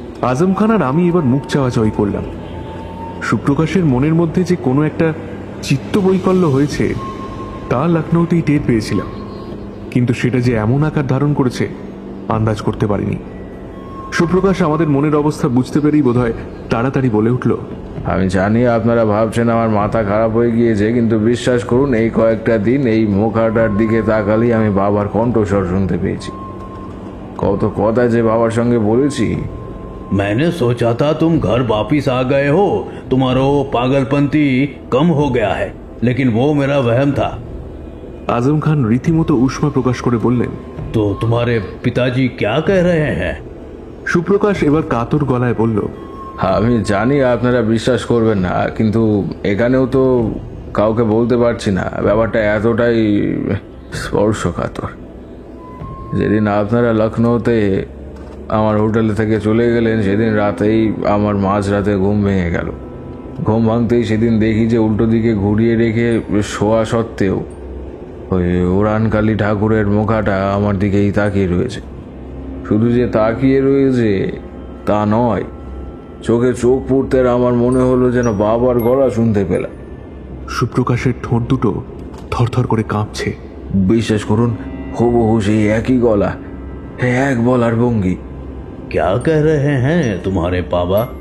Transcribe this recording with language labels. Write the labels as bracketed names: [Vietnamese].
[Bangla] আজম খান আর আমি এবার মুখ চাওয়াচাওয়ি করলাম। সুপ্রকাশের মনের মধ্যে যে কোনো একটা চিত্ত বৈকল্য হয়েছে তা লখনৌতেই টের পেয়েছিলাম, কিন্তু সেটা যে এমন আকার ধারণ করেছে আন্দাজ করতে পারিনি। সুপ্রকাশ আমাদের মনের অবস্থা বুঝতে পেরেই বোধহয় তাড়াতাড়ি বলে উঠল, আমি জানি আপনারা ভাবছেন আমার মাথা খারাপ হয়ে গিয়েছে, কিন্তু বিশ্বাস করুন, এই কয়েকটা দিন এই মুখাটার দিকে তাকালেই আমি বাবার কণ্ঠস্বর শুনতে পেয়েছি। কত কথা যে বাবার সঙ্গে বলেছি। [Hindi] मैंने सोचा था तुम घर वापिस आ गए हो, तुम्हारा पागलपंती कम हो गया है, लेकिन वो मेरा वहम था। [Bangla] आजम खान রীতিমতো উষ্মা প্রকাশ করে বললেন, [Hindi] तो तुम्हारे पिताजी क्या कह रहे हैं? [Bangla] সুপ্রকাশ এবার কাতর গলায় বলল, আমি জানি আপনারা বিশ্বাস করবেন না, কিন্তু এখানেও তো কাউকে বলতে পারছি না। ব্যাপারটা এতটাই স্পর্শকাতর। যেদিন আপনারা লখনৌতে আমার হোটেলে থেকে চলে গেলেন, সেদিন রাতেই আমার মাঝরাতে ঘুম ভেঙে গেল। ঘুম ভাঙতেই সেদিন দেখি যে উল্টো দিকে ঘুরিয়ে রেখে শোয়া সত্ত্বেও ওই উড়ানকালী ঠাকুরের মুখাটা আমার দিকেই তাকিয়ে রয়েছে। শুধু যে তাকিয়ে রয়েছে তা নয়, চোখে চোখ পড়তে আমার মনে হলো যেন বাবার গলা শুনতে পেলাম। সুপ্রকাশের ঠোঁট দুটো থরথর করে কাঁপছে। বিশ্বাস করুন, হুবহু সেই একই গলা, এক বলার ভঙ্গি। [Hindi] क्या कह रहे हैं तुम्हारे बाबा?